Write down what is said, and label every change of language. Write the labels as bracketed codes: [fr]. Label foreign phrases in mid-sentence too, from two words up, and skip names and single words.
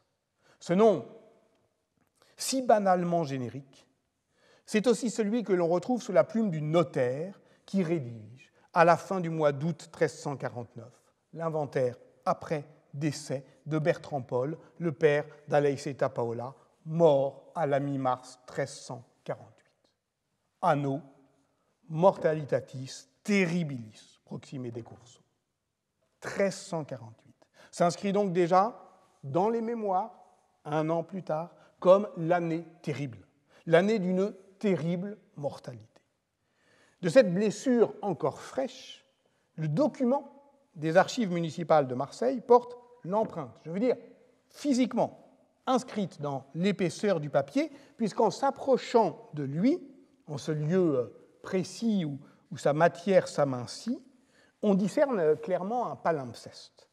[fr] Ce nom, si banalement générique, c'est aussi celui que l'on retrouve sous la plume du notaire qui rédige, à la fin du mois d'août 1349, l'inventaire après décès de Bertrand Paul, le père d'Aleiseta Paola, mort à la mi-mars 1348. [la] Anno mortalitatis terribilis proxime decurso. [fr] 1348. S'inscrit donc déjà dans les mémoires, un an plus tard, comme l'année terrible, l'année d'une terrible mortalité. De cette blessure encore fraîche, le document des archives municipales de Marseille porte l'empreinte, je veux dire physiquement, inscrite dans l'épaisseur du papier, puisqu'en s'approchant de lui, en ce lieu précis où sa matière s'amincit, on discerne clairement un palimpseste.